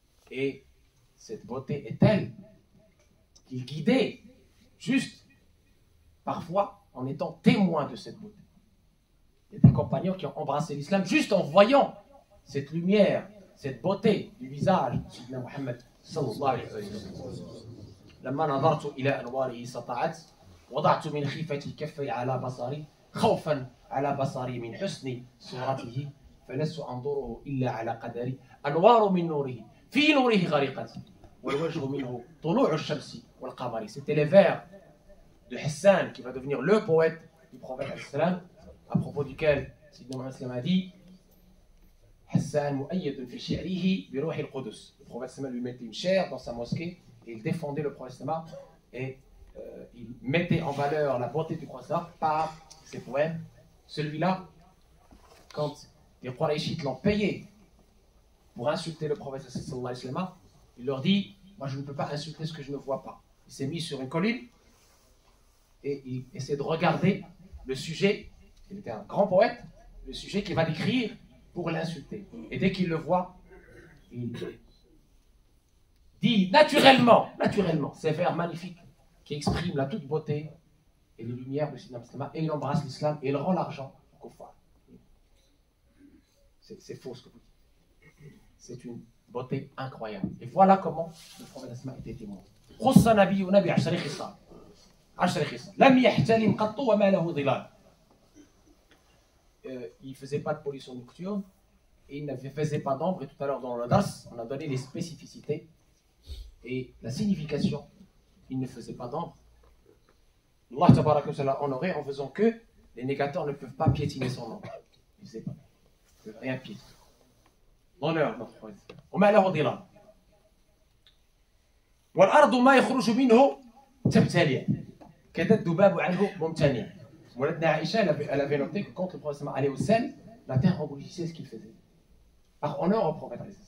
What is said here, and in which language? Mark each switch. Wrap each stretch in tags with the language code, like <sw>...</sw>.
<fr>Et cette beauté est telle qu'il guidait juste parfois en étant témoin de cette beauté. Il y a des compagnons qui ont embrassé l'islam juste en voyant cette lumière, cette beauté du visage de Sayyidina Muhammad sallallahu alayhi wa sallam.</fr> <ar>لما نظرت إلى أنواره سطعت وضعت من خيفتي كفي على بصري خوفا على بصري من حسن صورته فلست أنظره إلا على قدري أنوار من نوره في نوره غريقة والوجه منه طلوع الشمس والقمر.</ar> <fr>C'était les vers de Hassan qui va devenir le poète du prophète à propos duquel Sayyidina Muhammad a dit Hassan</fr> <ar>mu'ayyadun fi shi'rihi bi ruhi al-Qudus.</ar> <fr>Le prophète lui mettait une chaire dans sa mosquée et il défendait le prophète et il mettait en valeur la beauté du prophète par ses poèmes. Celui-là, quand les Qurayshites l'ont payé pour insulter le prophète sallallahu alayhi wa sallam, il leur dit, moi je ne peux pas insulter ce que je ne vois pas. Il s'est mis sur une colline et il essaie de regarder le sujet. Il était un grand poète, le sujet qu'il va décrire pour l'insulter. Et dès qu'il le voit, il dit naturellement, ces vers magnifiques qui expriment la toute beauté et les lumières de l'islam, et il embrasse l'islam et il rend l'argent au kuffar. C'est faux ce que vous dites. C'est une beauté incroyable. Et voilà comment le prophète était témoin.</fr> <ar>خص نبينا ب10 خصال 10 خصال لم يحتلم قط وما له ظلال.</ar> <fr>Il ne faisait pas de pollution nocturne et il ne faisait pas d'ombre. Et tout à l'heure dans le dars, on a donné les spécificités et la signification. Il ne faisait pas d'ombre. Allah tabaraka wa ta'ala honoré en faisant que les négateurs ne peuvent pas piétiner son ombre. Il ne faisait pas. Il ne peut rien piétiner. L'honneur, notre prophète.</fr> <ar>وما له ظلال. والأرض ما يخرج منه تبتلع كذا الذباب عنه ممتنع.</ar> <fr>Mouladna Aïcha, elle avait noté que quand le prophète allait au sel, la terre engourdissait ce qu'il faisait. Par honneur au prophète.</fr>